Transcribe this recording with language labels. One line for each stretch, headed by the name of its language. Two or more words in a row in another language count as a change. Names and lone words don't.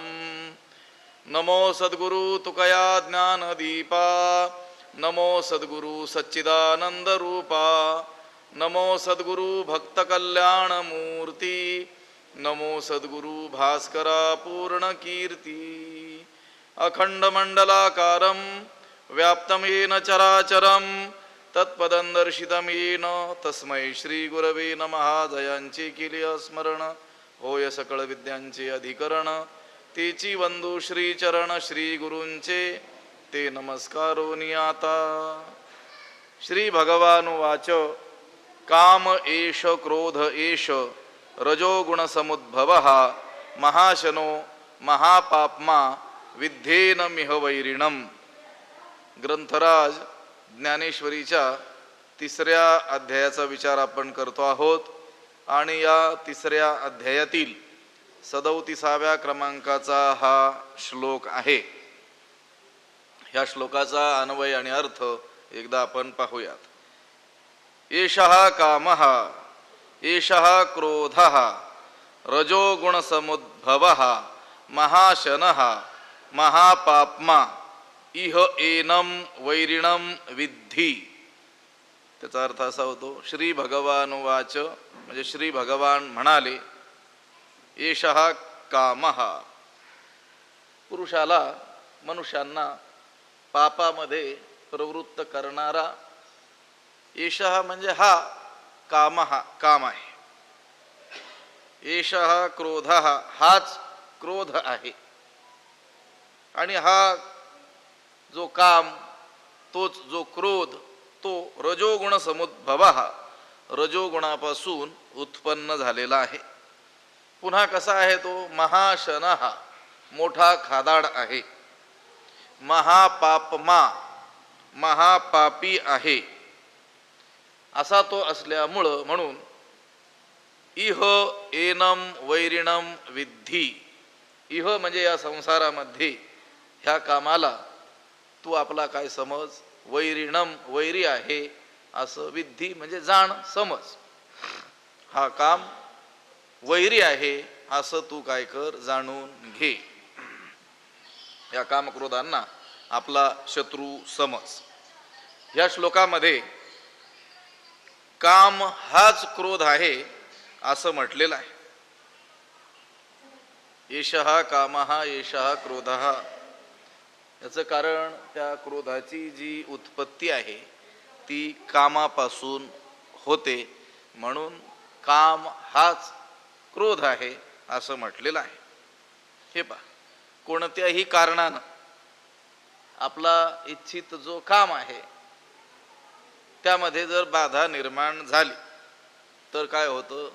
Marathi: नमो सद्गुरु तुकया ज्ञानदीपा, नमो सद्गुरु सच्चिदानंदरूपा, नमो सद्गुरु भक्तकल्याणमूर्ती, नमो सद्गुरु भास्करा पूर्णकीर्ती.
Sanskrit: अखंडमंडलाकारं व्याप्तं येन चराचरं तत्पदं दर्शितं येन तस्मै श्रीगुरवे नमः.
Marathi: जयांची केली स्मरण होय सकळ विद्यांचे अधिकरण. तेची वंदू श्रीचरण श्री गुरूंचे ते नमस्कारो नियाता.
Sanskrit: श्री भगवानुवाच काम एष क्रोध एष रजोगुणसमुद्भवः महाशनो महापाप्मा विद्धेनमिह वैरिणम्.
Marathi: ग्रंथराज ज्ञानेश्वरीच्या 3ऱ्या अध्यायाचा विचार आपण करतो आहोत आणि या 3ऱ्या अध्यायातील 37व्या क्रमांकाचा हा श्लोक आहे. ह्या श्लोकाचा अन्वय आणि अर्थ एकदा आपण पाहूयात.
Sanskrit: एषः कामः एषः क्रोधः रजोगुणसमुद्भवः महाशनः महापाप्मा इह एनं वैरिणं विद्धि.
Marathi: त्याचा अर्थ असा होतो,
Sanskrit: श्री भगवानुवाच
Marathi: म्हणजे श्री भगवान म्हणाले,
Sanskrit: एषः कामः
Marathi: पुरुषाला मनुष्यांना पापामध्ये प्रवृत्त करणारा, एषः म्हणजे हा कामः काम आहे.
Sanskrit: एषः क्रोधः
Marathi: हाच क्रोध आहे. आणि हा जो काम तोच जो क्रोध तो
Sanskrit: रजोगुण समुद्भवः
Marathi: रजोगुणापासून उत्पन्न झालेला आहे. पुन्हा कसा आहे तो? महाशनः मोठा खादाड आहे. महापापमा महापापी आहे असा तो असल्यामुळं म्हणून
Sanskrit: इह एनम वैरिणम विद्धि.
Marathi: इह म्हणजे या संसारामध्ये ह्या कामाला तू आपला काय समज, वैरिणम वैरी आहे असं, विद्धि म्हणजे जाण समज. हा काम वैरी आहे असं तू काय कर, जाणून घे. या कामक्रोधांना आपला शत्रू समज. या श्लोकामध्ये काम हाच क्रोध आहे असं म्हटलेलं आहे.
Sanskrit: एषः कामः एषः क्रोधः.
Marathi: याचं कारण त्या क्रोधाची जी उत्पत्ती आहे ती कामापासून होते, म्हणून काम हाच क्रोध आहे असं म्हटलेलं आहे. हे पहा, कोणत्याही कारणानं आपला इच्छित जो काम आहे त्यामध्ये जर बाधा निर्माण झाली तर काय होतं?